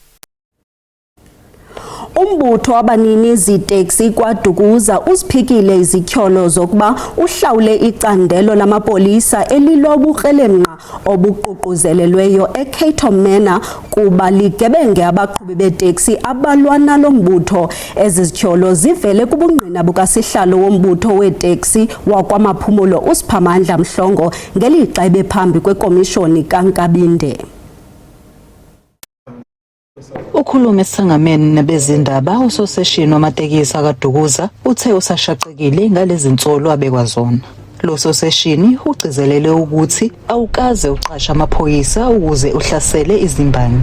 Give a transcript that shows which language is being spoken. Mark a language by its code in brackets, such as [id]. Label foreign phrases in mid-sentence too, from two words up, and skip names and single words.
[xh] Umbutho wabanini ziteksi kwaDukuza uziphikile izityholo zokuba uhlawule icandelo lamapolisa elilobuqhelemnqa obuququzelelweyo eCato Manor kuba ligebenge abaqhubi beteksi abalwa nalo mbutho. Ezi zityholo zivele kubungqina bukasihlalo wombutho weteksi wakwaMaphumulo uSiphamandla Mhlongo ngelixa ebephambi kwekomishoni kaNkabinde. [zu] Ukhuluma esangameni nabezindaba usoseshini wamatekisi akaDukuza uthe usashaqekile ngalezi nsolo abekwazona. Lo soseshini ugcizelele ukuthi awukaze uqasha amaphoyisa ukuze uhlasele izimbangi.